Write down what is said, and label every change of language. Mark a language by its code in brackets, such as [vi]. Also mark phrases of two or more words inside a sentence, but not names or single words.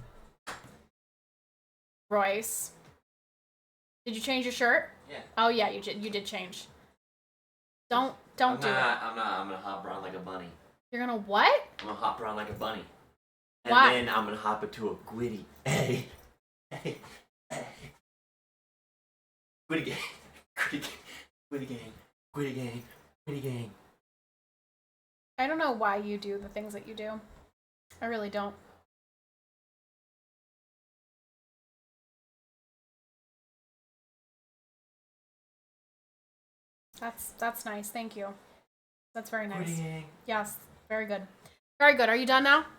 [en] Royce. Did you change your shirt? Yeah. Oh yeah, you did change. Don't do it. I'm gonna hop around like a bunny. You're gonna what? I'm gonna hop around like a bunny. And Why? then I'm gonna hop into a Gwiddy. Hey. Gwiddy gang. Gwiddy gang. Gwiddy gang. Gwiddy gang. Gwiddy gang. I don't know why you do the things that you do. I really don't. That's nice. Thank you. That's very nice. Gwiddy. Yes, very good. Very good. Are you done now?